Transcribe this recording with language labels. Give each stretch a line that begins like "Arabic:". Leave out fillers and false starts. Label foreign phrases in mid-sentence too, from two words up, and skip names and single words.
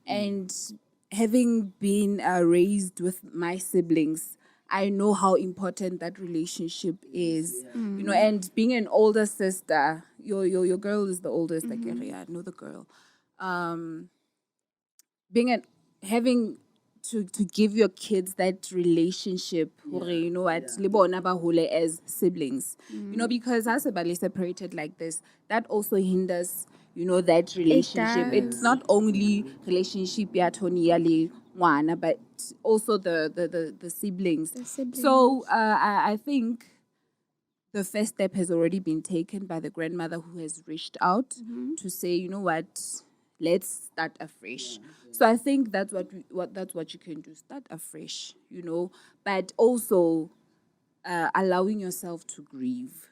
English: And having been raised with my siblings, I know how important that relationship is. And being an older sister, your girl is the oldest. Like, yeah, I know the girl. Having to give your kids that relationship, you know what,
Southern Sotho: le bona ba hole
English: as siblings, because as a bali separated like this, that also hinders, that relationship. It's not only relationship
Southern Sotho: ya Tonia le ngwana,
English: but also the siblings. So I think the first step has already been taken by the grandmother who has reached out to say, you know what, let's start afresh. So I think that's what you can do. Start afresh, but also allowing yourself to grieve.